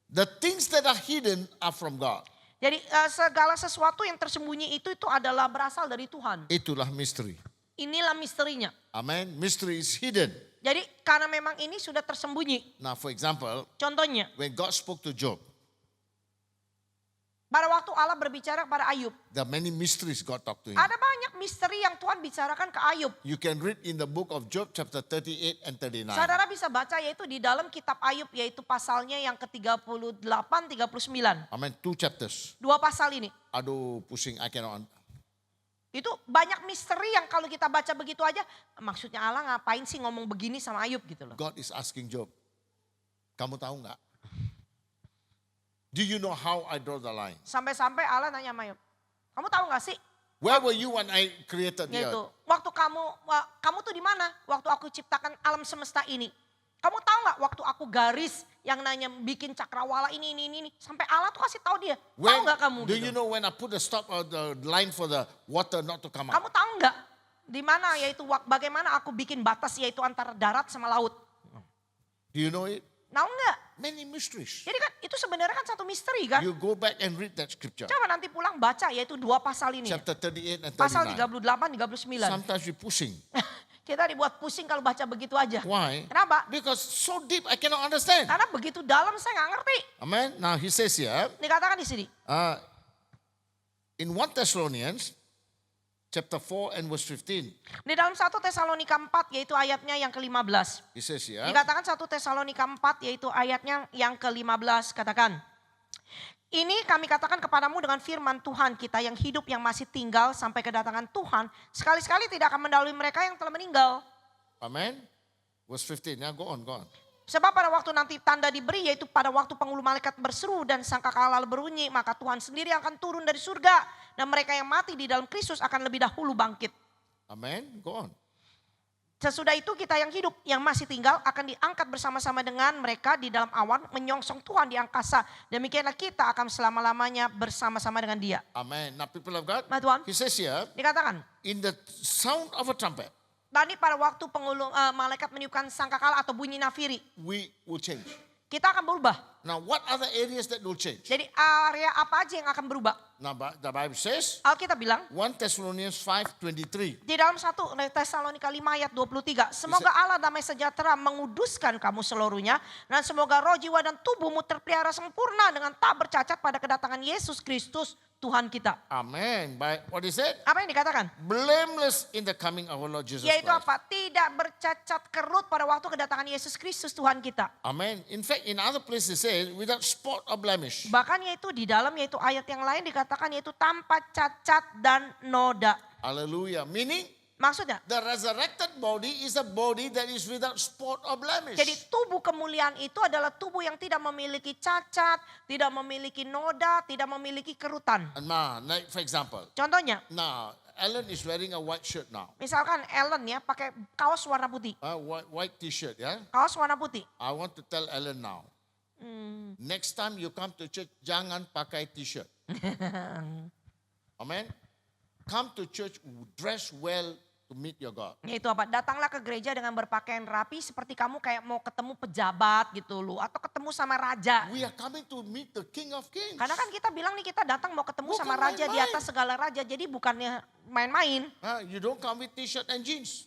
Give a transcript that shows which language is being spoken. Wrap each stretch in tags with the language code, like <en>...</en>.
<en>The things that are hidden are from God.</en> <id>Jadi segala sesuatu yang tersembunyi itu adalah berasal dari Tuhan. Itulah mystery. Inilah misterinya.</id> <en>Amen. Mystery is hidden.</en> <id>Jadi karena memang ini sudah tersembunyi.</id> <en>Now for example,</en> <id>Contohnya,</id> <en>when God spoke to Job,</en> <id>pada waktu Allah berbicara kepada Ayub.</id> <en>there are many mysteries God talked to him.</en> <id>Ada banyak misteri yang Tuhan bicarakan ke Ayub.</id> <en>You can read in the book of Job chapter 38 and 39.</en> <id>Saudara bisa baca yaitu di dalam kitab Ayub yaitu pasalnya yang ke-38, 39.</id> <en>Amen. 2 chapters.</en> <id>Dua pasal ini. Aduh, pusing.</id> <en>I cannot.</en> <id>Itu banyak misteri yang kalau kita baca begitu aja. Maksudnya Allah ngapain sih ngomong begini sama Ayub gitu loh.</id> <en>God is asking Job,</en> <id>kamu tahu nggak?</id> <en>Do you know how I draw the line?</en> <id>Sampai-sampai Allah nanya sama Ayub. Kamu tahu gak sih?</id> <en>Where were you when I created the</en> <id>Yaitu</id> <en>earth?</en> <id>waktu kamu tuh di mana? Waktu aku ciptakan alam semesta ini. Kamu tahu nggak waktu aku garis yang nanya bikin cakrawala ini. Sampai Allah tuh kasih tahu dia. Tahu nggak kamu?</id> <en>Do</en> <id>gitu?</id> <en>you know when I put the stop or the line for the water not to come out?</en> <id>Kamu tahu nggak di mana yaitu bagaimana aku bikin batas yaitu antara darat sama laut?</id> <en>Do you know it?</en> <id>Tahu nggak?</id> <en>Many mysteries.</en> <id>Jadi kan itu sebenarnya kan satu misteri kan?</id> <en>You go back and read that scripture.</en> <id>Coba nanti pulang baca yaitu dua pasal ini.</id> <en>Chapter 38 and</en> <id>Pasal</id> <en>39.</en> <id>38, 39.</id> <en>Sometimes we pushing.</en> <id>Kita dibuat pusing kalau baca begitu aja.</id> <en>Why?</en> <id>Kenapa?</id> <en>Because so deep I cannot understand.</en> <id>Karena begitu dalam saya nggak ngerti.</id> <en>Amen. Now he says here,</en> <id>Dikatakan di sini.</id> <en>in 1 Thessalonians chapter 4 and verse 15,</en> <id>Di dalam 1 Tesalonika 4 yaitu ayatnya yang ke-15.</id> <en>he says here,</en> <id>Dikatakan 1 Tesalonika 4 yaitu ayatnya yang ke-15 katakan. Ini kami katakan kepadamu dengan firman Tuhan kita yang hidup yang masih tinggal sampai kedatangan Tuhan. Sekali-sekali tidak akan mendahului mereka yang telah meninggal.</id> <en>Amen. Verse 15, now go on.</en> <id>Sebab pada waktu nanti tanda diberi, yaitu pada waktu penghulu malaikat berseru dan sangkakala berbunyi, maka Tuhan sendiri akan turun dari surga. Dan mereka yang mati di dalam Kristus akan lebih dahulu bangkit.</id> <en>Amen. Go on.</en> <id>Sesudah itu kita yang hidup, yang masih tinggal akan diangkat bersama-sama dengan mereka di dalam awan, menyongsong Tuhan di angkasa. Demikianlah kita akan selama-lamanya bersama-sama dengan Dia.</id> <en>Amen. Now people of God,</en> <id>Nah Tuhan,</id> <en>he says here,</en> <id>dikatakan,</id> <en>in the sound of a trumpet,</en> <id>tadi pada waktu malaikat meniupkan sangkakala atau bunyi nafiri,</id> <en>we will change.</en> <id>kita akan berubah.</id> <en>Now what are the areas that will change?</en> <id>Jadi area apa aja yang akan berubah?</id> <en>Now the Bible says,</en> <id>Alkitab bilang,</id> <en>1 Thessalonians 5:23.</en> <id>di dalam 1 Tesalonika 5 ayat 23, semoga Allah damai sejahtera menguduskan kamu seluruhnya, dan semoga roh, jiwa, dan tubuhmu terpelihara sempurna dengan tak bercacat pada kedatangan Yesus Kristus Tuhan kita.</id> <en>Amen. By what is it?</en> <id>Apa yang dikatakan?</id> <en>Blameless in the coming of our Lord Jesus</en> <id>Yaitu</id> <en>Christ.</en> <id>apa? Tidak bercacat kerut pada waktu kedatangan Yesus Kristus Tuhan kita. Amen.</id> <en>In fact, in other places it says without spot or blemish.</en> <id>Bahkan yaitu di dalam yaitu ayat yang lain dikatakan yaitu tanpa cacat dan noda.</id> <en>Hallelujah. Meaning</en> <id>Maksudnya,</id> <en>the resurrected body is a body that is without spot or blemish.</en> <id>jadi tubuh kemuliaan itu adalah tubuh yang tidak memiliki cacat, tidak memiliki noda, tidak memiliki kerutan.</id> <en>Now, like for example,</en> <id>Contohnya,</id> <en>now Ellen is wearing a white shirt now.</en> <id>misalkan Ellen ya pakai kaos warna putih.</id> <en>White t-shirt, yeah?</en> <id>Kaos warna putih.</id> <en>I want to tell Ellen now. Next time you come to church,</en> <id>jangan pakai t-shirt.</id> <en>Amen. Come to church, dress well to meet your God.</en> <id>Yaitu apa? Datanglah ke gereja dengan berpakaian rapi seperti kamu kayak mau ketemu pejabat gitu loh. Atau ketemu sama raja.</id> <en>We are coming to meet the King of Kings.</en> <id>Karena kan kita bilang nih kita datang mau ketemu Bukan sama raja di main-main. atas segala raja. Jadi bukannya main-main.</id> <en>You don't come with t-shirt and jeans.</en>